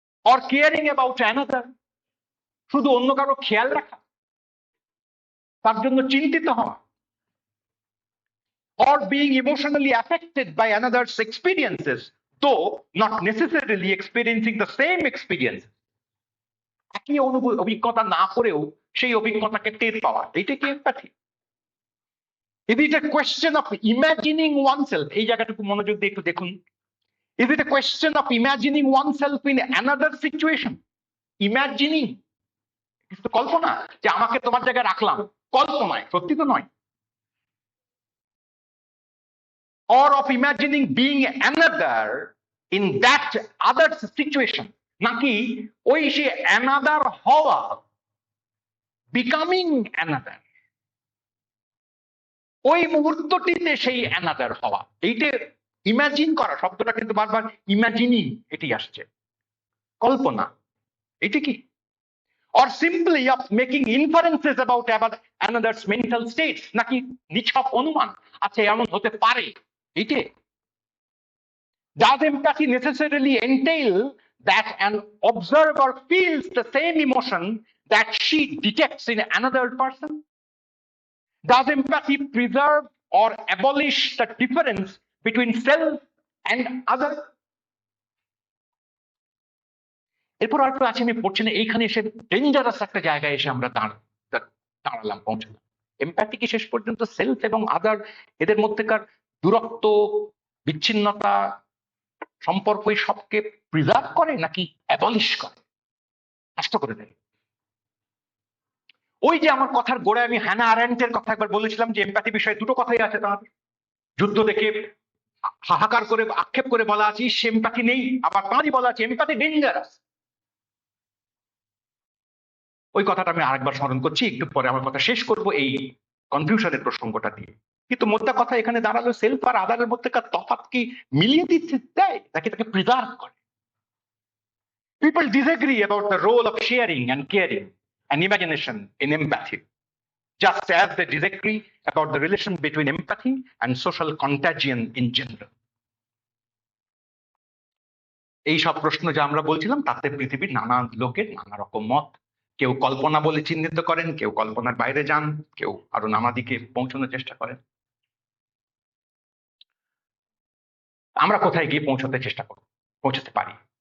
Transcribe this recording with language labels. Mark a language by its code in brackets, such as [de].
[en] or caring about another, [bn] শুধু অন্য কারো খেয়াল রাখা, তার জন্য চিন্তিত হওয়া। [en] Or being emotionally affected by another's experiences, though not necessarily experiencing the same experience. [bn] একই অভিজ্ঞতা না করেও সেই অভিজ্ঞতাকে টের পাওয়া, এইটা কি empathy? [en] Is it a question of imagining oneself? [bn] এই জায়গাটুকু মনোযোগ দিয়ে একটু দেখুন। [en] Is it a question of imagining oneself in another situation? [bn] Imagining, কিন্তু কল্পনা, যে আমাকে তোমার জায়গায় রাখলাম, কল্পনায়, সত্যি তো নয়। [en] Or of imagining being another in that other situation, [bn] নাকি ওই সে [en] another হওয়া, becoming another, [bn] ওই মুহূর্তটিতে সেই [en] Another হওয়া। [bn] এইটা ইমাজিন করা শব্দটা কিন্তু বারবার ইমাজিনিং এটি আসছে, কল্পনা, এটা কি? [en] or simply of making inferences about another's mental states, [bn] নাকি নিছক অনুমান, আচ্ছা এমন হতে পারে, এইটা? [en] Does empathy necessarily entail that an observer feels the same emotion that she detects in another person? Does empathy preserve or abolish the difference between self and other? [bn] এরপর আর একটু আছে, আমি পড়ছি না, এইখানে এসে ডেঞ্জারাস একটা জায়গায় এসে আমরা দাঁড়ালাম, পৌঁছলাম। এমপ্যাথি কি শেষ পর্যন্ত সেলফ এবং আদার এদের মধ্যেকার দূরত্ব, বিচ্ছিন্নতা, সম্পর্ক এই সবকে প্রিজার্ভ করে নাকি অ্যাবলিশ করে, নষ্ট করে দেয়? ওই যে আমার কথার গোড়ায় আমি হ্যানা আরেন্টের কথা একবার বলেছিলাম যে এমপ্যাথি বিষয়ে দুটো কথাই আছে, তার যুদ্ধ দেখে হাহাকার করে আক্ষেপ করে বলা আছে এমপ্যাথি নেই, আবার তাঁরই বলা আছে এমপ্যাথি ডেঞ্জারাস। ওই কথাটা আমি আরেকবার স্মরণ করছি, একটু পরে আমার কথা শেষ করব এই কনফিউশনের প্রসঙ্গটা দিয়ে। কিন্তু মোদ্দা কথা এখানে দাঁড়ালো সেলফ আর আদারের মধ্যেকার তফাৎ কি মিলিয়ে দিচ্ছে দেয় নাকি তাকে প্রিজার্ভ করে? [en] People disagree about the role of sharing and caring and imagination in empathy, just as they disagree about the relation between empathy and social contagion in general. [bn] এই সব প্রশ্ন যা আমরা বলছিলাম তাতে পৃথিবীর নানা লোকের নানা রকম মত। কেউ কল্পনা বলে চিহ্নিত করেন, কেউ কল্পনার বাইরে যান, কেউ আরো নানা দিকে পৌঁছানোর চেষ্টা করেন। আমরা কোথায় গিয়ে পৌঁছাতে পারি?